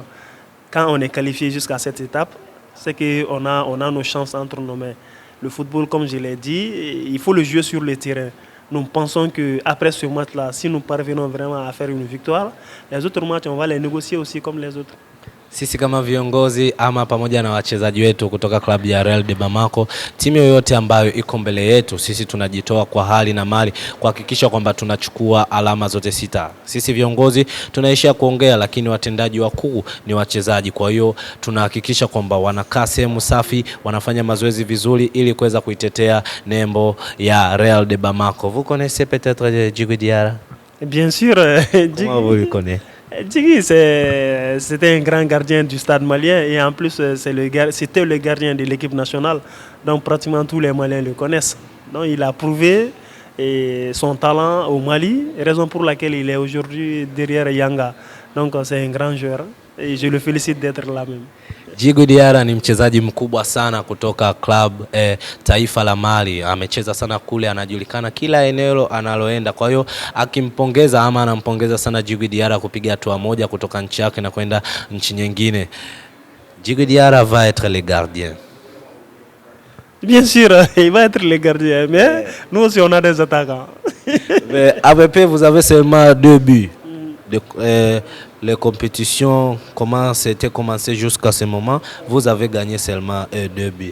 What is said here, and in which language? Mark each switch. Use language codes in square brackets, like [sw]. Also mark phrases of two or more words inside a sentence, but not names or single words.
[fr] Quand on est qualifié jusqu'à cette étape, c'est qu'on a nos chances entre nos mains. Le football, comme je l'ai dit, il faut le jouer sur le terrain. Nous pensons qu'après ce match-là, si nous parvenons vraiment à faire une victoire, les autres matchs, on va les négocier aussi comme les autres. [sw] Sisi kama viongozi ama pamoja na wachezaji wetu kutoka klabu ya Real de Bamako, timu yoyote ambayo iko mbele yetu, sisi tunajitoa kwa hali na mali kuhakikisha kwamba tunachukua alama zote 6. Sisi viongozi tunaishia kuongea, lakini watendaji wakuu ni wachezaji. Kwa hiyo tunahakikisha kwamba wanakaa sehemu safi, wanafanya mazoezi vizuri ili kuweza kuitetea nembo ya Real de Bamako. [fr] Vous connaissez peut-être Djigui Diarra? Bien sûr, Comment vous le connaissez? Djigui, c'était un grand gardien du stade malien et en plus, c'était le gardien de l'équipe nationale. Donc, pratiquement tous les Maliens le connaissent. Donc, il a prouvé son talent au Mali, raison pour laquelle il est aujourd'hui derrière Yanga. Donc, c'est un grand joueur et je le félicite d'être là même. [sw] Djigui Diarra ni mchezaji mkubwa sana kutoka club taifa la Mali. Amecheza sana kule, anajulikana kila eneo analoenda. Kwa hiyo akimpongeza ama anampongeza sana Djigui Diarra kupiga hatua moja kutoka nchi yake na kwenda nchi nyingine. [fr] Djigui Diarra va être le gardien. Bien sûr, il va être le gardien, mais nous aussi on a des attaquants. Mais AVP, vous avez seulement 2 buts. Les compétitions, comment c'était commencé jusqu'à ce moment, vous avez gagné seulement 2 buts.